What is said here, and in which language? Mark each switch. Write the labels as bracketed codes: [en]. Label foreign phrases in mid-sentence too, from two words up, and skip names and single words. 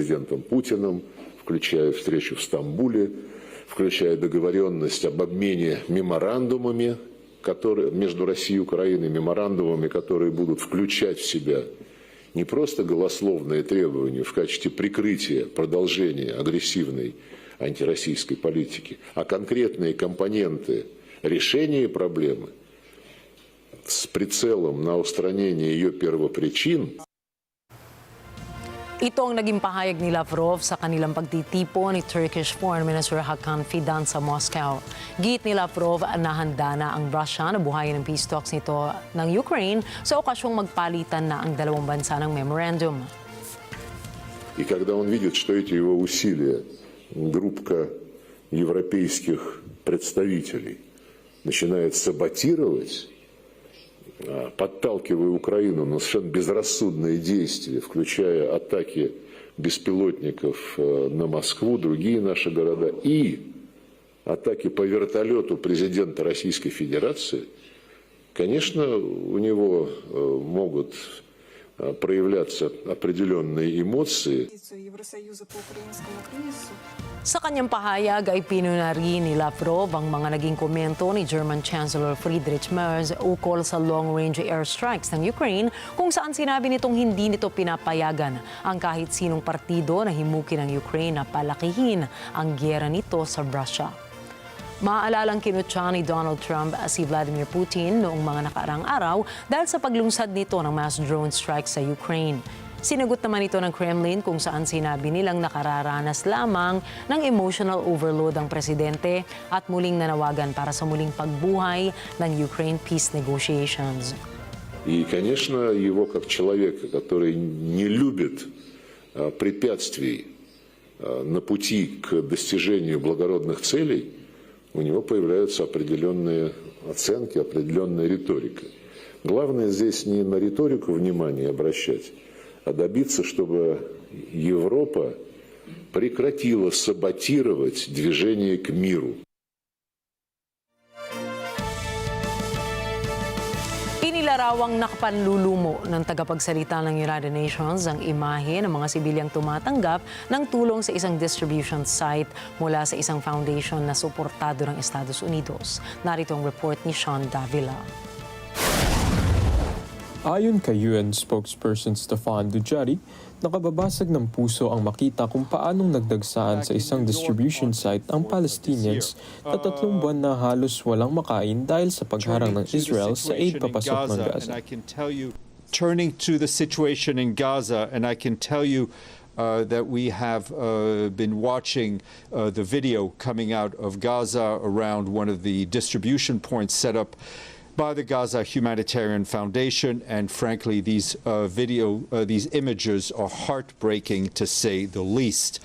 [ru] президентом Путиным, включая встречу в Стамбуле, включая договоренность об обмене меморандумами между Россией и Украиной, меморандумами, которые будут включать в себя не просто голословные требования в качестве прикрытия продолжения агрессивной антироссийской политики, а конкретные компоненты решения проблемы с прицелом на устранение ее первопричин. [tl] Ito ang naging pahayag ni Lavrov sa kanilang pagtitipon ni [en] Turkish Foreign Minister [tl] Hakan Fidan sa Moscow. Giit ni Lavrov na handa na ang Russia na buhayin ng peace talks nito ng Ukraine sa okasyong magpalitan na ang dalawang bansa ng memorandum. [ru] И когда он видит, что эти его усилия, группка европейских представителей начинает саботировать, подталкивая Украину на совершенно безрассудные действия, включая атаки беспилотников на Москву, другие наши города, и атаки по вертолету президента Российской Федерации, конечно, у него могут проявляться определенные эмоции. [tl] Sa kanyang pahayag ay pinunari ni Lavrov ang mga naging komento ni [en] German Chancellor [tl] Friedrich Merz ukol sa [en] long-range airstrikes [tl] ng Ukraine, kung saan sinabi nitong hindi nito pinapayagan ang kahit sinong partido na himukin ng Ukraine na palakihin ang gyera nito sa Russia. Maaalalang kinutya ni Donald Trump si Vladimir Putin noong mga nakaraang araw dahil sa paglungsad nito ng [en] mass drone strikes [tl] sa Ukraine. Sinagot naman ito ng Kremlin kung saan sinabi nilang nakararanas lamang ng [en] emotional overload [tl] ang presidente at muling nanawagan para sa muling pagbuhay ng [en] Ukraine peace negotiations. [ru] И, конечно, его как человека, который не любит препятствий на пути к достижению благородных целей, у него появляются определенные оценки, определенная риторика. Главное здесь не на риторику внимание обращать, а добиться, чтобы Европа прекратила саботировать движение к миру. [tl] Inilarawang nakapanlulumo ng tagapagsalita ng United Nations ang imahe ng mga sibilyang tumatanggap ng tulong sa isang [en] distribution site [tl] mula sa isang foundation na suportado ng Estados Unidos. Narito ang report ni Sean Davila. Ayon kay [en] UN spokesperson [tl] Stefan Dujarric, nakababasag ng puso ang makita kung paanong nagdagsaan sa isang [en] distribution site [tl] ang Palestinians na 3 buwan na halos walang makain dahil sa pagharang ng Israel sa aid papasok ng Gaza. [en] Turning to the situation in Gaza, and I can tell you that we have been watching the video coming out of Gaza around one of the distribution points set up by the Gaza Humanitarian Foundation, and frankly, these images are heartbreaking to say the least.